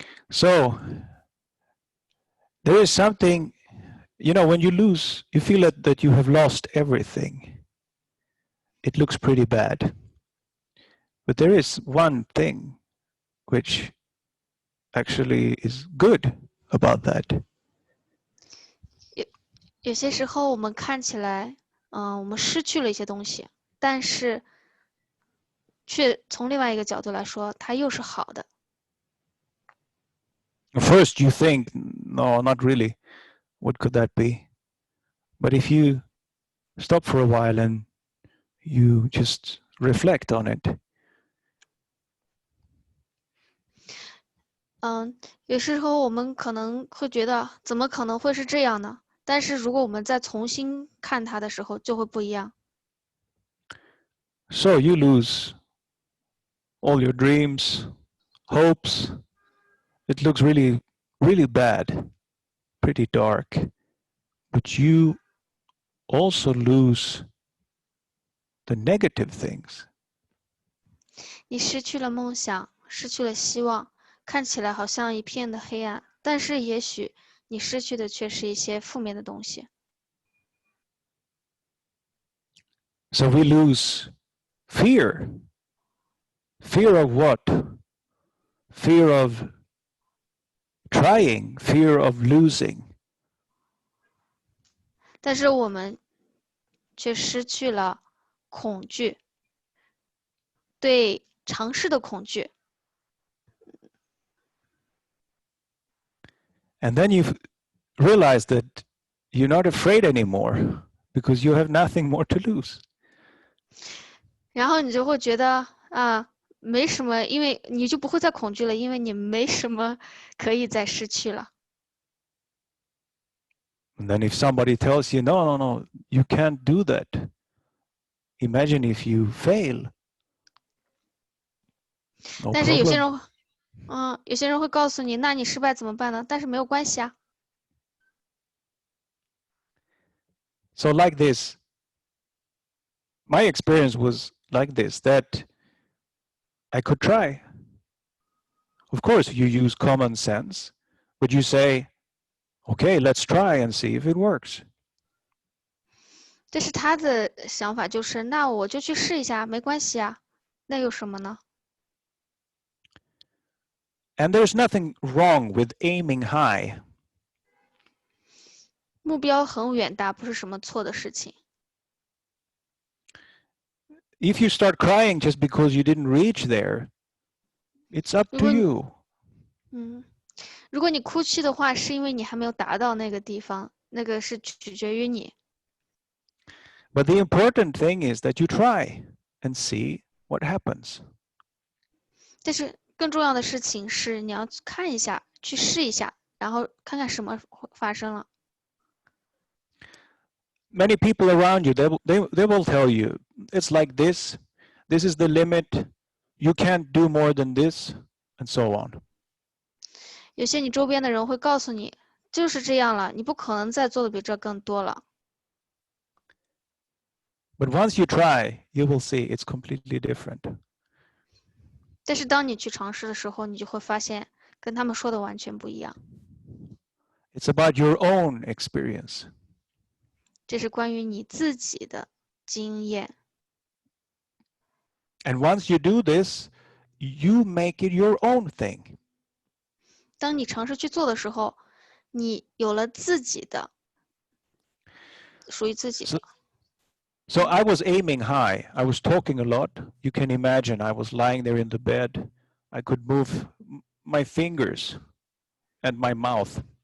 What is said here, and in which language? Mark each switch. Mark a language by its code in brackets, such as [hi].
[en] So, there is something, when you lose, you feel that you have lost everything. It looks pretty bad. But there is one thing which actually is good about that. [zh] 有些时候我们看起来，我们失去了一些东西，但是却从另外一个角度来说，它又是好的。 [en] First you think, no, not really. What could that be? But if you stop for a while and you just reflect on it. [zh] 有时候我们可能会觉得，怎么可能会是这样呢？但是如果我们再重新看它的时候，就会不一样。 [en] So you lose all your dreams, hopes. It looks really, really bad, pretty dark. But you also lose the negative things. [zh] 你失去了梦想，失去了希望，看起来好像一片的黑暗，但是也许你失去的却是一些负面的东西。 [en] So we lose fear. Fear of what? Fear of trying, fear of losing. [zh] 但是我们却失去了恐惧，对尝试的恐惧。 [en] And then you realize that you're not afraid anymore because you have nothing more to lose. [zh] 然后你就会觉得没什么，因为你就不会再恐惧了，因为你没什么可以再失去了。 [en] And then if somebody tells you, no, no, no, you can't do that. Imagine if you fail. No [zh] 但是有些 [en] problem. [zh] 人，有些人会告诉你，那你失败怎么办呢？但是没有关系啊。 [en] So like this, my experience was like this, that I could try. Of course, you use common sense, but you say, okay, let's try and see if it works. [zh] 这是他的想法，就是那我就去试一下，没关系啊，那有什么呢？ [en] And there's nothing wrong with aiming high. [zh] 目标很远大，不是什么错的事情。 [en] If you start crying just because you didn't reach there, it's up to you. [zh] 如果你哭泣的话，是因为你还没有达到那个地方，那个是取决于你。 [en] But the important thing is that you try and see what happens. [zh] 但是更重要的事情是，你要看一下，去试一下，然后看看什么会发生了。 [en] Many people around you, they will tell you, it's like this, this is the limit, you can't do more than this, and so on. [zh] 有些你周边的人会告诉你，就是这样了，你不可能再做的比这更多了。 [en] But once you try, you will see it's completely different. [zh] 但是当你去尝试的时候，你就会发现跟他们说的完全不一样。 [en] It's about your own experience. [zh] 这是关于你自己的经验。 [en] And once you do this, you make it your own thing. [zh] 当你尝试去做的时候，你有了自己的，属于自己的。 [en] So I was aiming high. I was talking a lot. You can imagine I was lying there in the bed. I could move my fingers and my mouth.